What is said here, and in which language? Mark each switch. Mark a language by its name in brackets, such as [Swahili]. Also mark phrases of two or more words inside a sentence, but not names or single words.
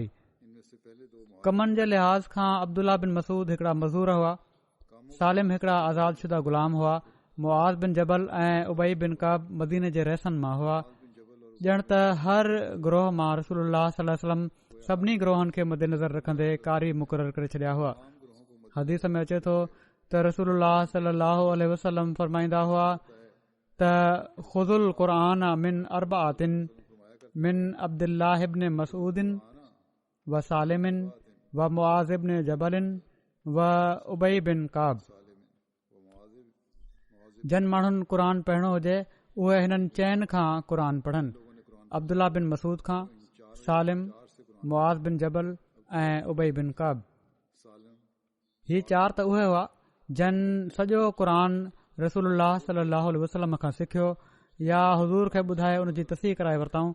[Sindhi] कमनि जे लिहाज़ खां अब्दुल्ला बिन मसूद हिकड़ा मज़दूर हुआ, सालिम हिकड़ा आज़ाद शुदा ग़ुलाम हुआ, मुआज़ बिन जबल ऐं उबई बिन काब मदीने जे रहसनि मां हुआ। ॼण त हर गिरोह मां रसूलुल्लाह [Arabic] صلى الله عليه وسلم [Sindhi] सभिनी गिरोहनि खे मद्देनज़र रखंदे कारी मुक़ररु करे छॾिया हुआ। हदीस में अचे थो त रसूलुल्लाह [Arabic] صلى الله عليه وسلم [Sindhi] फरमाईंदा हुआ त [Arabic] خذوا القرآن من أربعة من عبد الله بن مسعود وسالم ومعاذ بن جبل وأبي بن كعب. [Sindhi] जन माण्हुनि क़ुर पढ़णो हुजे उहे हिननि 4 खां क़ुर पढ़नि: अब्दुल्ला बिन मसूद खां, सालिम, मुआज़ बिन जबल ऐं उबई बिन काब। ही 4 त उहे हुआ जन सॼो क़ुर रसूलुल्लाह [Arabic] صلى الله عليه وسلم [Sindhi] खां सिखियो या हुज़ूर खे ॿुधाए उन जी तस्दीक़ कराए वरिताऊं।